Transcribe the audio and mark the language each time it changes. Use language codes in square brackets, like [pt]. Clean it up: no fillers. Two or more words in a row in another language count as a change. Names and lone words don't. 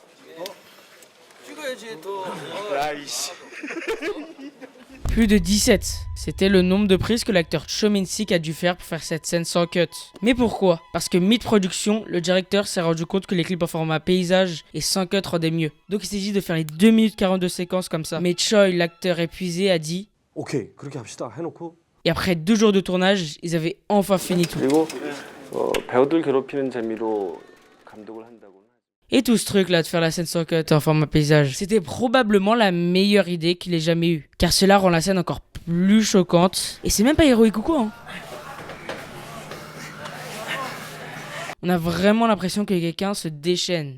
[fr] Plus de 17, c'était le nombre de prises que l'acteur Cho Min-sik a dû faire pour faire cette scène sans cut. Mais pourquoi? Parce que mid-production, le directeur s'est rendu compte que les clips en format paysage et sans cut rendaient mieux. Donc il s'est dit de faire les 2 minutes 42 séquences comme ça. Mais Choi, l'acteur épuisé, a dit [ko] 오케이 그렇게 합시다 해놓고 [fr] et après 2 jours de tournage, ils avaient enfin fini tout. [ko] 그리고 배우들 괴롭히는 재미로 감독을 한다고. [fr] Et tout ce truc là de faire la scène sans cut en format paysage, c'était probablement la meilleure idée qu'il ait jamais eue. Car cela rend la scène encore plus choquante. Et c'est même pas héroïque ou quoi hein. On a vraiment l'impression que quelqu'un se déchaîne.